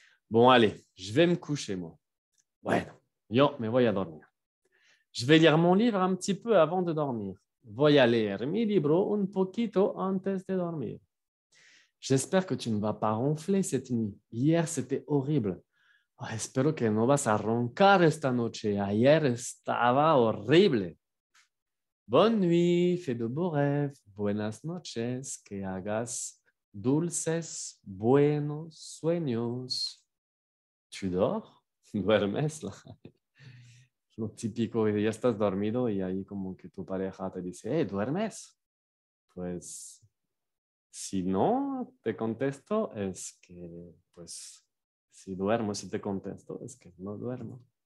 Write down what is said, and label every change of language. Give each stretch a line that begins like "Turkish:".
French: Bon, allez, je vais me coucher, moi.
Spanish: Bueno, yo me voy a dormir.
French: Je vais lire mon livre un petit peu avant de dormir.
Spanish: Voy a leer mi libro un poquito antes de dormir.
French: J'espère que tu ne vas pas ronfler cette nuit. Hier, c'était horrible.
Spanish: Oh, espero que no vas a roncar esta noche. Ayer estaba horrible.
French: Bonne nuit, fais de beaux rêves.
Spanish: Buenas noches, que hagas dulces, buenos sueños.
French: ¿Tu dors?
Spanish: ¿Duermes? Lo típico, ya estás dormido y ahí como que tu pareja te dice, hey, ¿duermes? Pues, si no te contesto, es que, pues, si duermo, si te contesto, es que no duermo.